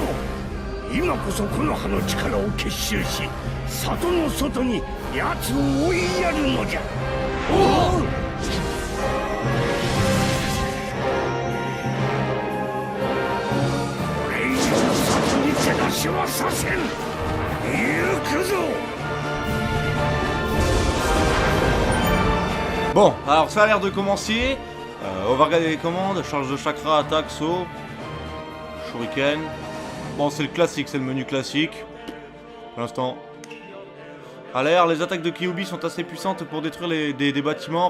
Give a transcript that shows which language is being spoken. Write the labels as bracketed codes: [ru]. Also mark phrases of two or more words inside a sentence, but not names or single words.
[ja] 今こそこの葉の力を結集し、里の外に奴を追いやるのじゃ。おう。手出しはさせん。行くぞ。 [fr] Bon, alors ça a l'air de commencer. On va regarder les commandes. Charge de chakra, attaque, saut, shuriken. Bon, c'est le classique, c'est le menu classique. Pour l'instant. À l'air, les attaques de Kyuubi sont assez puissantes pour détruire des bâtiments.